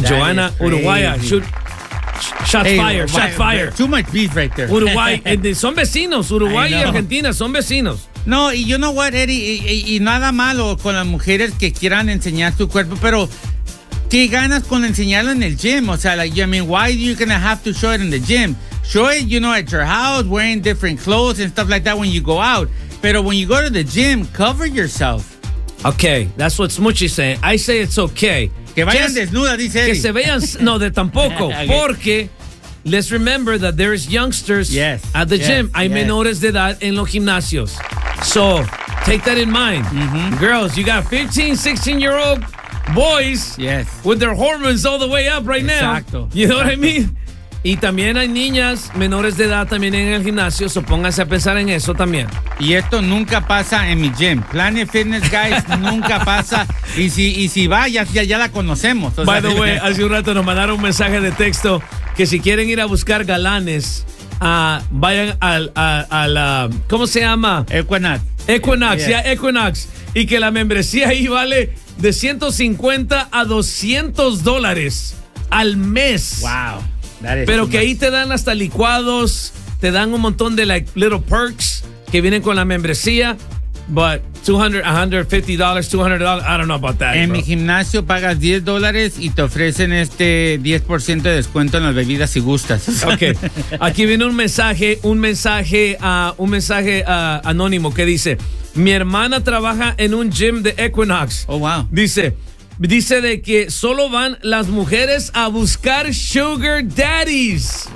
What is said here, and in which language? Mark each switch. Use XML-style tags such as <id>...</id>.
<en>Joanna Uruguaya. Shots fired. Too much beef right there.</en> <es>Uruguay. Son vecinos. Uruguay y Argentina son vecinos.</es> <en>No, y you know what, Eddie?</en> <es>Y nada malo con las mujeres que quieran enseñar su cuerpo, pero ¿qué ganas con enseñarlo en el gym? O sea,</es> <en>like, I mean, why are you going to have to show it in the gym? Show it, you know, at your house, wearing different clothes and stuff like that when you go out. Pero when you go to the gym, cover yourself. Okay, that's what Smuchy's saying. I say it's okay.</en> <es>Que vayan desnudas, dice Eddie. Que se vean, no, de tampoco. Okay.</es> <en>Porque, let's remember that there is youngsters at the gym.</en> <es>Hay menores de edad en los gimnasios.</es> <en>So, take that in mind. Mm-hmm. Girls, you got 15, 16-year-old boys with their hormones all the way up right</en> <es>Exacto.</es> <en>now. You know what I mean?</en> <es>Y también hay niñas menores de edad también en el gimnasio, so pónganse a pensar en eso también. Y esto nunca pasa en mi gym. Planet Fitness, guys, nunca pasa. Y si va, ya la conocemos. O sea,</es> <en>by the way,</en> <es>hace un rato nos mandaron un mensaje de texto que si quieren ir a buscar galanes, vayan al ¿cómo se llama? Equinox, Equinox. Y que la membresía ahí vale de $150 a $200 al mes.</es> <en>Wow.</en> <es>Pero que ahí te dan hasta licuados, te dan un montón de</es> <en>like little perks</en> <es>que vienen con la membresía,</es> <en>but $200, $150, $200, I don't know about that.</en> <es>En mi gimnasio pagas $10 y te ofrecen este 10% de descuento en las bebidas si gustas.</es> <en>Okay.</en> <es>Aquí viene un mensaje anónimo que dice: mi hermana trabaja en un gym de Equinox.</es> <en>Oh, wow.</en> <es>Dice de que solo van las mujeres a buscar sugar daddies.</es>